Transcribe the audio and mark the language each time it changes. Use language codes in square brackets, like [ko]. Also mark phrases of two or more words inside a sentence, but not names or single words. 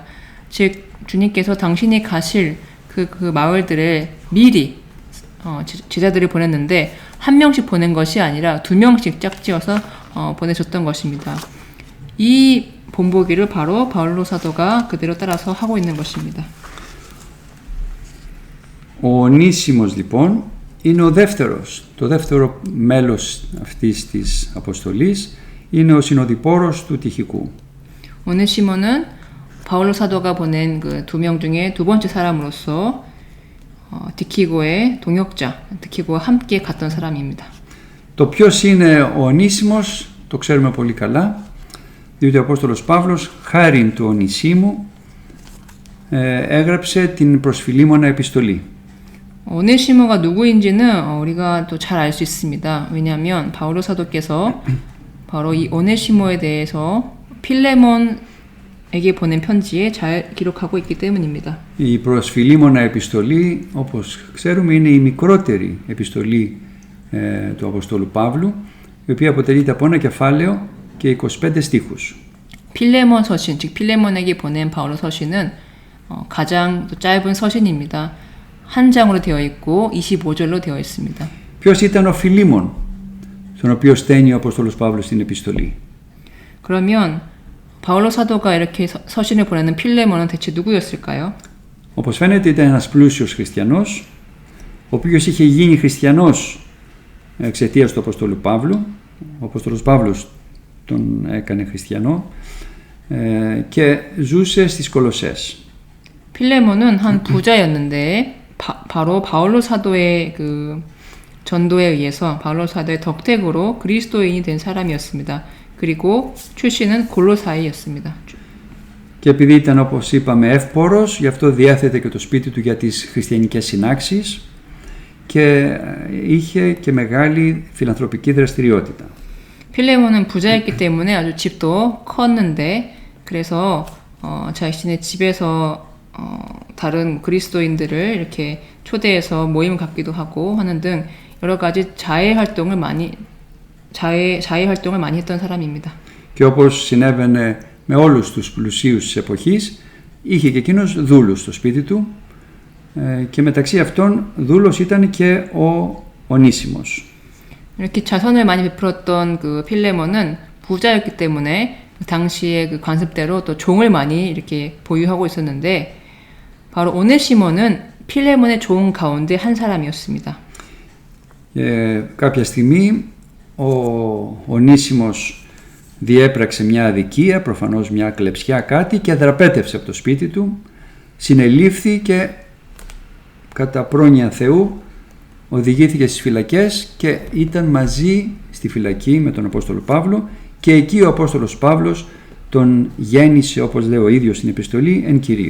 [ko] 즉 주님께서 당신이 가실 그 마을들을 미리 제자들을 보냈는데 한 명씩 보낸 것이 아니라 2명씩 짝지어서 보내줬던 것입니다. 이 본보기를 바로 바울로 사도가 그대로 따라서 하고 있는 것입니다. [el] Ο Ονήσιμος λοιπόν είναι το δεύτερο μέλος αυτής της αποστολής, είναι ο συνοδοιπόρος του Τιχικού. [ko] 오네시모는 바울로 사도가 보낸 그 2명 중에 두 번째 사람으로서 디키고의 동역자, 디키고와 함께 갔던 사람입니다. [el] Το ποιος είναι ο Ονήσιμος το ξέρουμε πολύ καλά, διότι ο Απόστολος Παύλος χάριν του Ονησίμου έγραψε την προσφυλίμωνα επιστολή. [ko] 오네시모가 누구인지는 우리가 또 잘 알 수 있습니다. 왜냐하면 바울로 사도께서 바로 이 오네시모에 대해서 필레몬에게 보낸 편지에 잘 기록하고 있기 때문입니다. [el] Η προσφυλίμωνα επιστολή, όπως ξέρουμε, είναι η μικρότερη επιστολή του Αποστόλου Παύλου, η οποία αποτελείται από ένα κεφάλαιο και 25 στίχους. [ko] 필레몬 서신, 즉 필레몬에게 보낸 바울의 서신은 가장 짧은 서신입니다. 한 장으로 되어 있고 25절로 되어 있습니다. [el] Ποιος ήταν ο Φιλίμων, στον οποίο στέλνει ο Απόστολος Παύλος στην επιστολή? [ko] 그러면 바울로 사도가 이렇게 서신을 보내는 필레몬은 대체 누구였을까요? [el] Όπως φαίνεται ήταν ένας πλούσιος χριστιανός, ο οποίος είχε γίνει χριστιανός εξαιτίας του Αποστόλου Παύλου. Ο Απόστολος Παύλος τον έκανε χριστιανό και ζούσε στις Κολοσσές. [ko] 필레몬은 한 부자였는데 바로 바울로 사도의 그 전도에 의해서 바울로 사도의 덕택으로 그리스도인이 된 사람이었습니다. 그리고 출신은 골로사이였습니다. [el] Και επειδή ήταν, όπως είπαμε, εύπορος, γι' αυτό διέθετε και το σπίτι του για τις χριστιανικές συνάξεις και είχε και μεγάλη φιλανθρωπική δραστηριότητα. [ko] 필레몬은 부자였기 때문에 아주 집도 컸는데 그래서 자신의 집에서 다른 그리스도인들을 이렇게 초대해서 모임을 갖기도 하고 하는 등 여러 가지 자해 활동을 많이 했던 사람입니다. [el] Και όπως συνέβαινε με όλους τους πλουσίους της εποχής, είχε και εκείνος δούλους στο σπίτι του και μεταξύ αυτών δούλος ήταν και ο Ονίσιμος. [ko] 이렇게 자선을 많이 베풀었던 그 필레몬은 부자였기 때문에 당시의 그 관습대로 또 종을 많이 이렇게 보유하고 있었는데 바로 오네시모는 필레몬의 종 가운데 한 사람이었습니다. [el] Κάποια στιγμή ο Ονίσιμος διέπραξε μια αδικία, προφανώς μια κλεψιά κάτι και δραπέτευσε από το σπίτι του, συνελήφθη και κατά πρόνοια Θεού οδηγήθηκε στις φυλακές και ήταν μαζί στη φυλακή με τον Απόστολο Παύλο και εκεί ο Απόστολος Παύλος τον γέννησε, όπως λέει ο ίδιος στην επιστολή, εν Κυρίω.